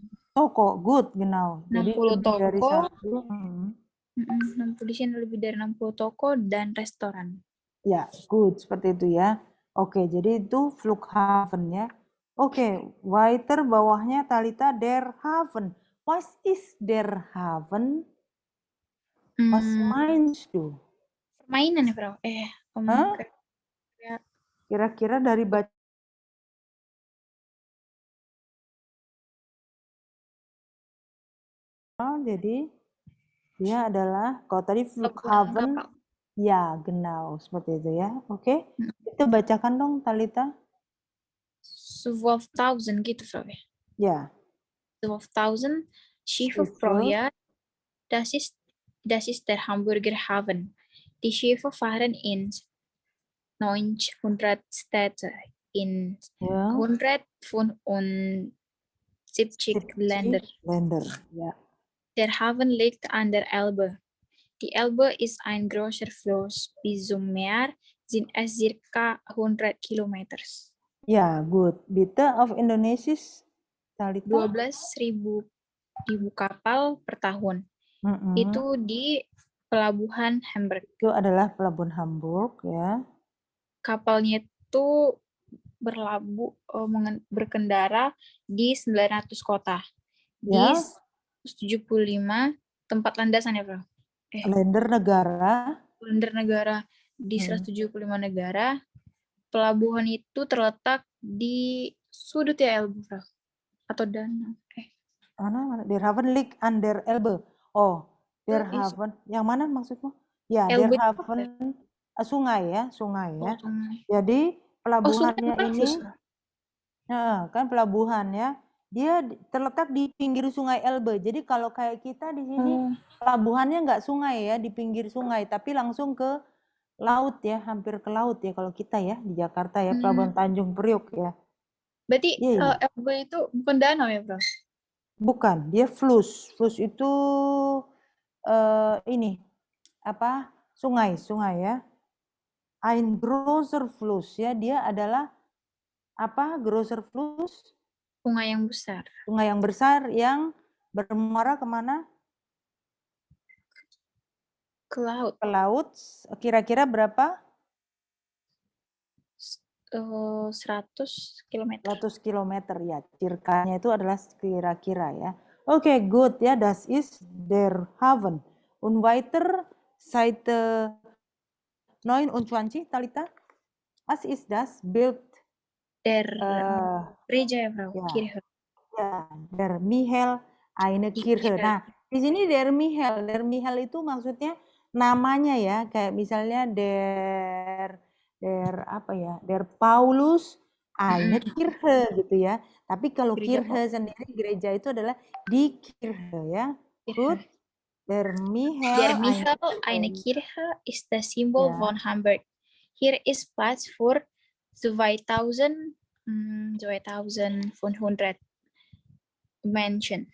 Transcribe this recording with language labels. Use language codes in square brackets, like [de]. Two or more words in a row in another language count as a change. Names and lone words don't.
[id] Toko, good, genau. Jadi 60 lebih dari toko. satu. 60 di sini lebih dari 60 toko dan restoran. Ya, good, seperti itu ya. Oke, jadi itu Flughafen ya. Oke, weiter bawahnya Talita [de] der Hafen. [en] What is [de] der Hafen? Was meinst du? [id] Permainan ya, Bro? Kira-kira dari baca jadi dia adalah kalau tadi Flughafen ya, genau seperti itu ya. Oke. Itu bacakan dong Talita. 12.000 gitu, Bro. Ya. [de] 12.000 Schiffe pro Jahr. Das ist der Hamburger Hafen. Die Schiffe fahren in 900 Städte in 175 Länder. Ja. Der Hafen liegt an der Elbe. Die Elbe ist ein großer Fluss. Bis zum Meer sind es circa 100 Kilometer. Ja, gut. Bitte auf Indonesisch, Talita. [id] 12.000 kapal per tahun. Itu di Pelabuhan Hamburg. Itu adalah Pelabuhan Hamburg ya. Kapalnya itu berkendara di 900 kota. Di 175 tempat landasan ya, Bro? Länder negara. Di 175 negara. Pelabuhan itu terletak di sudut ya, Elbe, Bro? Atau danau? [de] Der Hafen liegt an der Elbe. Oh, der Hafen. [id] Yang mana maksudmu? Ya, [de] der Hafen [id] sungai ya. Jadi pelabuhannya ini kan pelabuhan ya. Dia terletak di pinggir sungai Elbe. Jadi kalau kayak kita di sini pelabuhannya nggak sungai ya, di pinggir sungai, tapi langsung ke laut ya, hampir ke laut ya kalau kita ya di Jakarta ya, Pelabuhan Tanjung Priok ya. Berarti Elbe itu bukan danau ya, Bro? Bukan, dia Fluss. Fluss itu ini apa? Sungai ya. [de] Ein großer Fluss [id] ya, dia adalah apa? Großer Fluss? Sungai yang besar. Sungai yang besar yang bermuara kemana? Ke laut. Ke laut. Kira-kira berapa? 100 km. 100 km ya. Cirkanya itu adalah kira-kira ya. Oke, good ya. [de] Das ist der Hafen. Und weiter Seite 29, Talita. Was ist das? Bild [id] Der Gereja ya, Bro? Ya. Ya, [de] der Michael eine Kirche. Kirche. [id] Nah, di sini der Michael. Der Michael itu maksudnya namanya ya, kayak misalnya der apa ya, [de] der Paulus eine Kirche [id] gitu ya. Tapi kalau Gereja Kirche sendiri gereja itu adalah [de] die Kirche [id] ya. Gut. [de] Kirche. Der Der Michael eine Michael eine Kirche. Kirche ist das Symbol Ja. von Hamburg. Hier ist Platz für 2500 Menschen.